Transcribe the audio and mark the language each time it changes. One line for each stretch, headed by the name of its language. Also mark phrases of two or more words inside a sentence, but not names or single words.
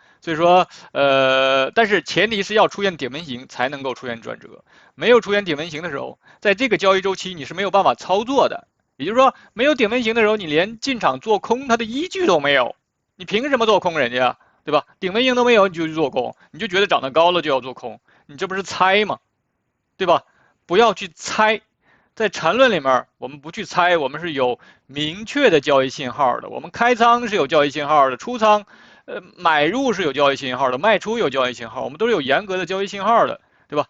Chinese: 所以說，但是前提是要出現頂分型才能夠出現轉折，沒有出現頂分型的時候，在這個交易週期你是沒有辦法操作的。也就是說，沒有頂分型的時候，你連進場做空它的依據都沒有，你憑什麼做空人家，對吧？頂分型都沒有你就去做空，你就覺得漲得高了就要做空，你這不是猜嗎？對吧？不要去猜。在纏論裡面，我們不去猜，我們是有明確的交易信號的。我們開倉是有交易信號的，出倉，買入是有交易信號的，賣出有交易信號，我們都是有嚴格的交易信號的，對吧？